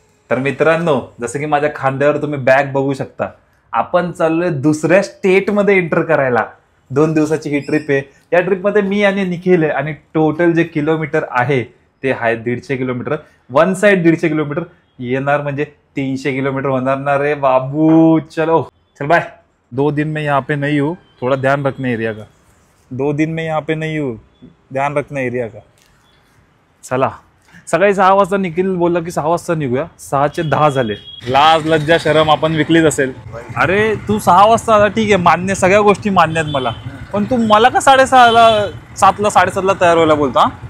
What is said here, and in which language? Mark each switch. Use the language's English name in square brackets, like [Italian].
[Marathi] तर मित्रांनो जसं की माझ्या खांद्यावर तुम्ही बॅग बघू शकता, आपण चाललोय दुसऱ्या स्टेट मध्ये एंटर करायला. 2 दिवसाची ही ट्रिप आहे. या ट्रिप मध्ये मी आणि निखिल आहे आणि टोटल जे किलोमीटर आहे ते आहे 150 किलोमीटर. वन साइड 150 किलोमीटर येणार म्हणजे 300 किलोमीटर होणार ना रे बाबू. [Hindi] चलो चल बाय. 2 दिन में यहाँ पे नहीं हूँ, थोड़ा ध्यान रखना एरिया का. 2 दिन में यहाँ पे नहीं हूँ, ध्यान रखना एरिया का. [Marathi] चला सकाळी 6 वाजता निखिल बोलला की 6 वाजता निघूया. 6चे 10 झाले. लाज लज्जा शरम आपण विकलीच असेल. अरे तू 6 वाजता आला ठीक आहे, मान्य, सगळ्या गोष्टी मान्य आहेत मला, पण तू मला का 6:30ला 7:30ला तयार व्हायला बोलता.